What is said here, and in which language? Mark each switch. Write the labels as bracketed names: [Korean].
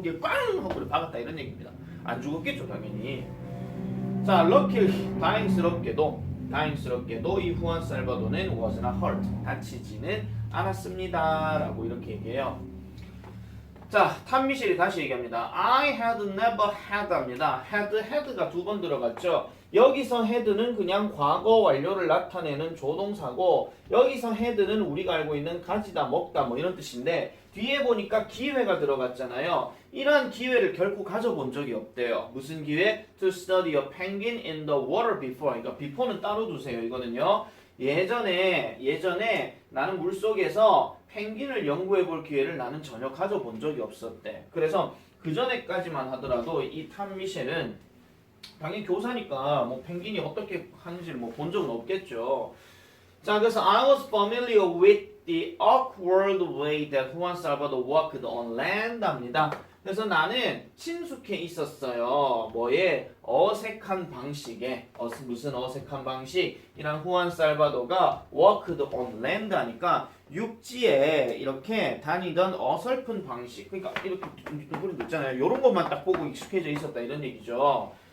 [Korean] 거기에 꽝 하고 박았다 이런 얘기입니다. 안 죽었겠죠 당연히. 자, [English] luckily [Korean] 다행스럽게도 이 후안 살바도는 [English] was not hurt [Korean] 다치지는 않았습니다 라고 이렇게 얘기해요. 자, 탐 미셸이 다시 얘기합니다. [English] I had never had [Korean] 합니다. had가 두 번 들어갔죠. 여기서 had는 그냥 과거 완료를 나타내는 조동사고 여기서 had는 우리가 알고 있는 가지다 먹다 뭐 이런 뜻인데 뒤에 보니까 기회가 들어갔잖아요. 이러한 기회를 결코 가져본 적이 없대요. 무슨 기회? [English] To study a penguin in the water before. [Korean] 그러니까 before는 따로 두세요. 이거는요. 예전에 나는 물속에서 펭귄을 연구해 볼 기회를 나는 전혀 가져본 적이 없었대. 그래서 그 전에까지만 하더라도 이 탐 미셸은 당연히 교사니까 뭐 펭귄이 어떻게 하는지를 뭐 본 적은 없겠죠. 자, 그래서 [English] I was familiar with the awkward way that Juan Salvador walked on land [Korean] 합니다. 그래서 나는 친숙해 있었어요. 뭐에? 어색한 방식에. 무슨 어색한 방식? 이란 후안 살바도가 [English] walked on land [Korean] 하니까 육지에 이렇게 다니던 어설픈 방식. 그러니까 이렇게 둥그런 있잖아요. 이런 것만 딱 보고 익숙해져 있었다 이런 얘기죠.